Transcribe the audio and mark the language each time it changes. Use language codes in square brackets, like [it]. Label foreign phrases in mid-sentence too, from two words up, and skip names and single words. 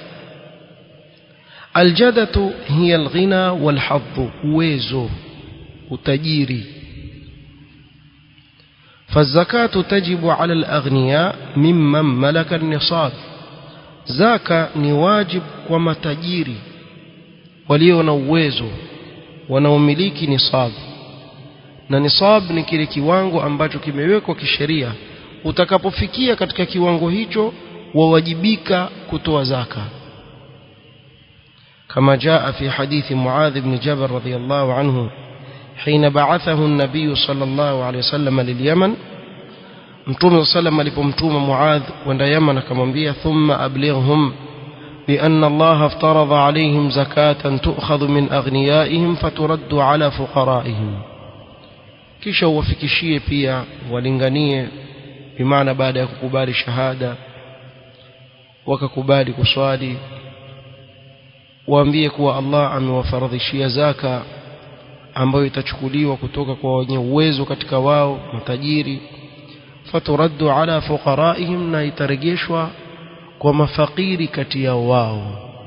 [ar] الجدة هي الغنى والحظ, [sw] uwezo, utajiri. [ar] فالزكاة تجب على الأغنياء ممن ملك النصاب. [sw] زكاة ni wajib kwa matajiri walio na uwezo wanaomiliki nisab, na nisab ni kile kiwango ambacho kimewekwa kisheria. Utakapofikia katika kiwango hicho wawajibika kutoa zaka, [ar] كما جاء في حديث معاذ بن جبل رضي الله عنه حين بعثه النبي صلى الله عليه وسلم لليمن [sw] Mtume sallam alipomtuma Muadh kwenda Yaman akamwambia [ar] ثم أبلغهم بأن الله افترض عليهم زكاة تؤخذ من أغنيائهم فترد على فقرائهم kisha [sw] uwafikishie pia walinganie bimaana baada ya kukubali shahada wakakubali kuswali waambie kuwa Allah amewafaradhishia zaka ambayo itachukuliwa kutoka kwa wenye uwezo katika wao matajiri [ar] فترد على فقرائهم [sw] na itarejeshwa kwa mafakiri kati ya wao